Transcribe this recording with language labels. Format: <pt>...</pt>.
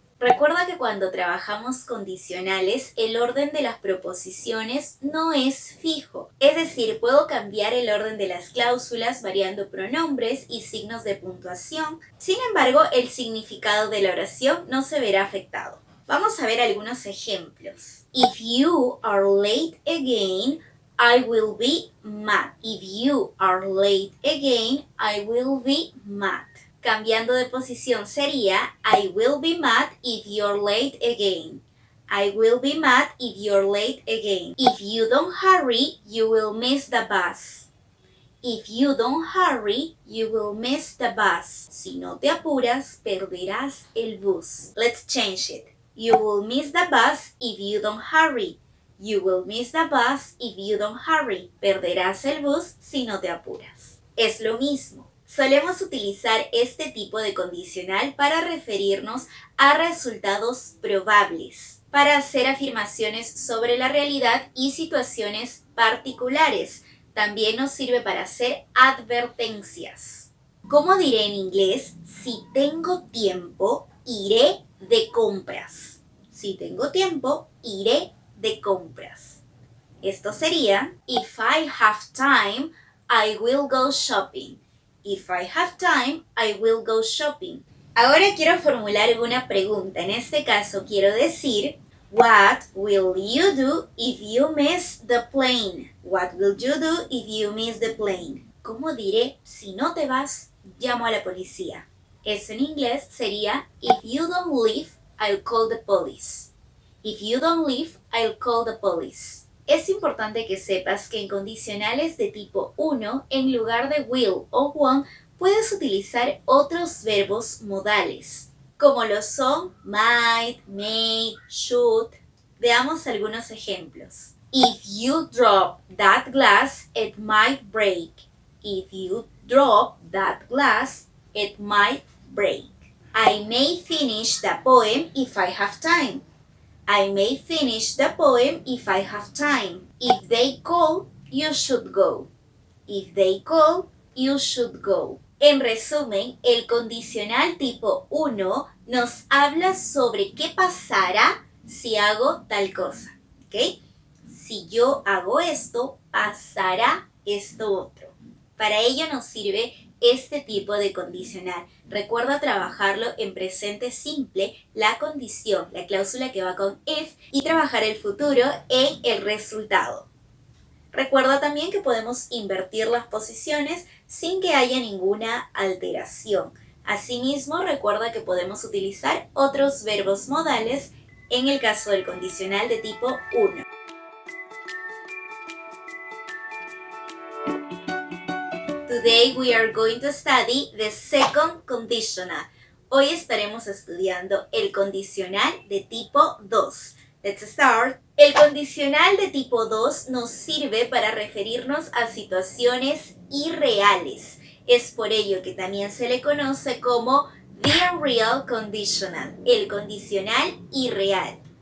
<es>Recuerda que cuando trabajamos condicionales, el orden de las proposiciones no es fijo. Es decir, puedo cambiar el orden de las cláusulas variando pronombres y signos de puntuación. Sin embargo, el significado de la oración no se verá afectado. Vamos a ver algunos ejemplos.</es> <en>If you are late again, I will be mad. If you are late again, I will be mad.</en> <es>Cambiando de posición sería</es> <en>I will be mad if you're late again. I will be mad if you're late again. If you don't hurry, you will miss the bus. If you don't hurry, you will miss the bus.</en> <es>Si no te apuras, perderás el bus.</es> <en>Let's change it. You will miss the bus if you don't hurry. You will miss the bus if you don't hurry.</en> <es>Perderás el bus si no te apuras. Es lo mismo. Solemos utilizar este tipo de condicional para referirnos a resultados probables, para hacer afirmaciones sobre la realidad y situaciones particulares. También nos sirve para hacer advertencias. ¿Cómo diré en inglés? Si tengo tiempo, iré de compras. Si tengo tiempo, iré de compras. Esto sería,</es> <en>if I have time, I will go shopping. If I have time, I will go shopping.</en> <es>Ahora quiero formular una pregunta. En este caso quiero decir,</es> <en>what will you do if you miss the plane? What will you do if you miss the plane?</en> <es>¿Cómo diré si no te vas, llamo a la policía? Eso en inglés sería,</es> <en>if you don't leave, I'll call the police. If you don't leave, I'll call the police.</en> <es>Es importante que sepas que en condicionales de tipo 1, en lugar de will o want, puedes utilizar otros verbos modales, como lo son might, may, should. Veamos algunos ejemplos.</es> <en>If you drop that glass, it might break. If you drop that glass, it might break. I may finish the poem if I have time. I may finish the poem if I have time. If they call, you should go. If they call, you should go.</en> <es>En resumen, el condicional tipo 1 nos habla sobre qué pasará si hago tal cosa. ¿Ok? Si yo hago esto, pasará esto otro. Para ello nos sirve este tipo de condicional. Recuerda trabajarlo en presente simple, la condición, la cláusula que va con if, y trabajar el futuro en el resultado. Recuerda también que podemos invertir las posiciones sin que haya ninguna alteración. Asimismo, recuerda que podemos utilizar otros verbos modales en el caso del condicional de tipo 1.</es> <en>Today we are going to study the second conditional.</en> <es>Hoy estaremos estudiando el condicional de tipo 2.</es> <en>Let's start.</en> <es>El condicional de tipo 2 nos sirve para referirnos a situaciones irreales. Es por ello que también se le conoce como</es> <en>the unreal conditional,</en> <es>el condicional irreal.</es>